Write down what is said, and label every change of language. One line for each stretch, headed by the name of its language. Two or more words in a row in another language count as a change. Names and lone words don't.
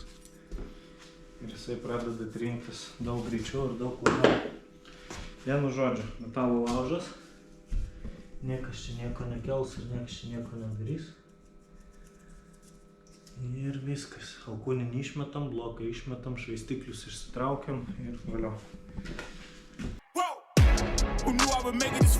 Lithuanian: Ir jisai pradeda trintis daug greičiau ir daug labiau. Vienu žodžiu, metalo laužas. Niekas čia nieko nekels ir niekas čia nieko nedarys. Ir viskas. Alkūninį išmetam, bloką išmetam, švaistiklius išsitraukiam ir valio.
English: Who knew I would make it this far?